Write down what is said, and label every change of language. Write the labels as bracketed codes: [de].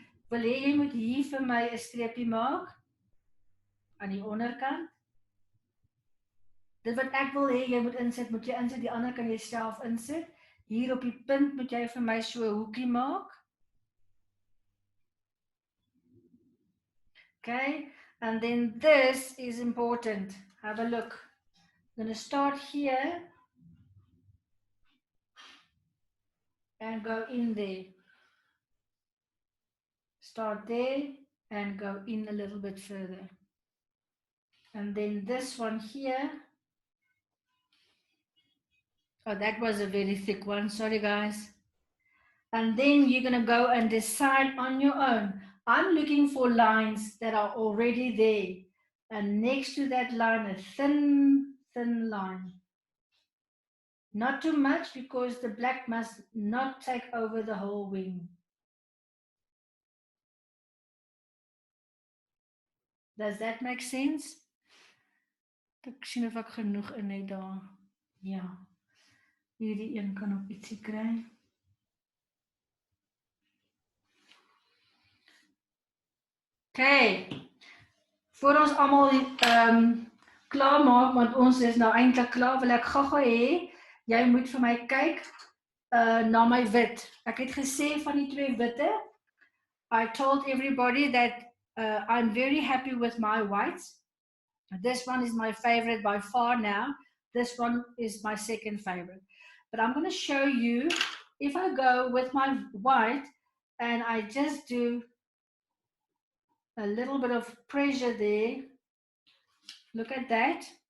[af] Wil jy moet hier vir my 'n streepie maak aan die onderkant. Dit wat ek wil hê jy moet insit, die ander kan jy self insit. Hier op die punt moet jy vir my so 'n hoekie maak. [en] Okay, and then this is important. Have a look. I'm going to start here and go in there. Start there and go in a little bit further. And then this one here, Oh, that was a very thick one. Sorry, guys. And then you're going to go and decide on your own. I'm looking for lines that are already there. And next to that line, a thin, thin line. Not too much because the black must not take over the whole wing. Does that make sense? [af] Ek sien of ek genoeg in het daar. Ja. Hierdie een kan ook ietsie kry. Okay. Voor ons almal klaar maak, want ons is nou eintlik klaar, wil ek gou-gou hê jy moet vir my kyk na my wit. Ek het gesê van die twee witte. [en] I told everybody that I'm very happy with my whites. This one is my favorite by far now. This one is my second favorite. But I'm going to show you, if I go with my white and I just do a little bit of pressure there, look at that.